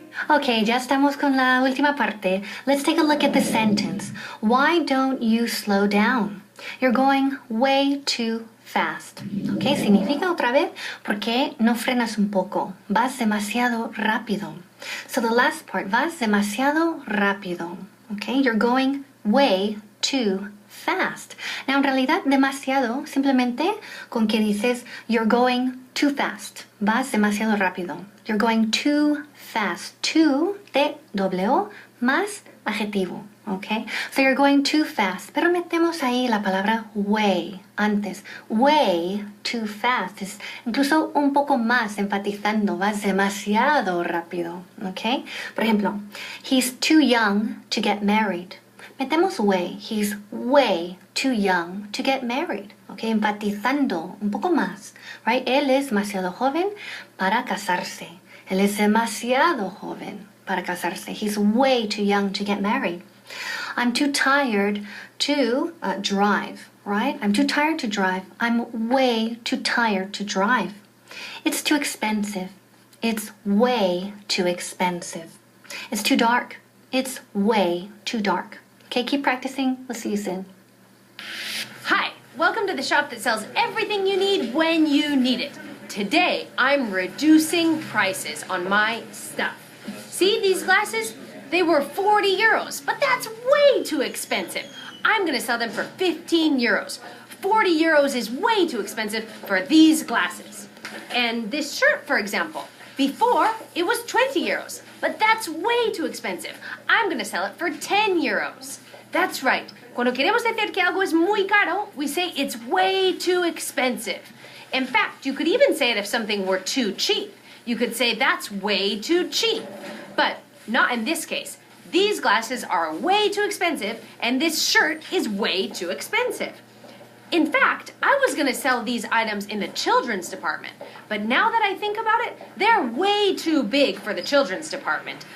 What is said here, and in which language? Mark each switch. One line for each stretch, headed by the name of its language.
Spanish: Okay, ya estamos con la última parte.
English: Let's take a look at the sentence. Why don't you slow down? You're going way too fast.
Spanish: Okay, significa otra vez, ¿por qué no frenas un poco? Vas demasiado rápido.
English: So the last part,
Spanish: vas demasiado rápido.
English: Okay, you're going way too fast.
Spanish: Now, en realidad, demasiado, simplemente con que dices,
English: you're going too fast.
Spanish: Vas demasiado rápido.
English: You're going too fast.
Spanish: Too, T-W, más adjetivo. Okay?
English: So you're going too fast.
Spanish: Pero metemos ahí la palabra way antes.
English: Way too fast.
Spanish: Es incluso un poco más enfatizando. Vas demasiado rápido. Okay? Por ejemplo,
English: he's too young to get married. Metemos way. He's way too young to get married. Okay?
Spanish: Enfatizando un poco más. Right? Él es demasiado joven para casarse. Él es demasiado joven para casarse.
English: He's way too young to get married. I'm too tired to drive, right? I'm too tired to drive. I'm way too tired to drive. It's too expensive. It's way too expensive. It's too dark. It's way too dark. Okay, keep practicing. We'll see you soon. Hi, welcome to the shop that sells everything you need when you need it. Today, I'm reducing prices on my stuff. See these glasses? They were 40 euros, but that's way too expensive. I'm gonna sell them for 15 euros. 40 euros is way too expensive for these glasses. And this shirt, for example, before it was 20 euros, but that's way too expensive. I'm gonna sell it for 10 euros. That's right.
Spanish: Cuando queremos decir que algo es muy caro,
English: we say it's way too expensive. In fact, you could even say it if something were too cheap. You could say that's way too cheap. But not in this case. These glasses are way too expensive, and this shirt is way too expensive. In fact, I was going to sell these items in the children's department, but now that I think about it, they're way too big for the children's department.